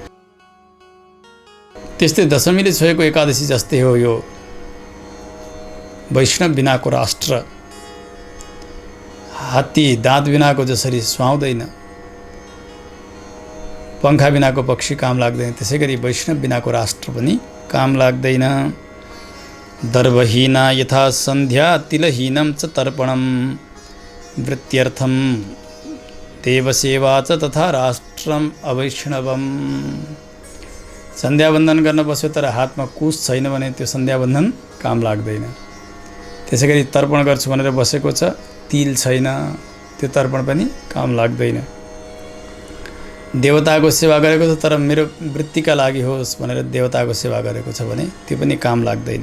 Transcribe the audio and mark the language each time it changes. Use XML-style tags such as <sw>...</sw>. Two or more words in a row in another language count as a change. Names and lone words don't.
<ne>त्यस्तै दशमीले छोएको एकादशी जस्तै हो यो वैष्णव बिनाको राष्ट्र। हात्ती दाँत बिनाको जसरी सुहाउँदैन, पङ्खा बिनाको पक्षी काम लाग्दैन, त्यसै गरी वैष्णव बिनाको राष्ट्र पनि काम लाग्दैन।</ne> <sa>दर्भहीना यथा सन्ध्या तिलहीनं च तर्पणं वृत्त्यर्थं देवसेवा च तथा राष्ट्रम अवैष्णवम।</sa> <ne>सन्ध्यावन्दन गर्न बस्यो तर हातमा कुश छैन भने त्यो सन्ध्यावन्दन काम लाग्दैन। त्यसै गरी तर्पण गर्छु भनेर बसेको छ, तिल छैन, त्यो तर्पण पनि काम लाग्दैन। देवताको सेवा गरेको छ तर मेरो वृत्तिका लागि होस् भनेर देवताको सेवा गरेको छ भने त्यो पनि काम लाग्दैन।</ne>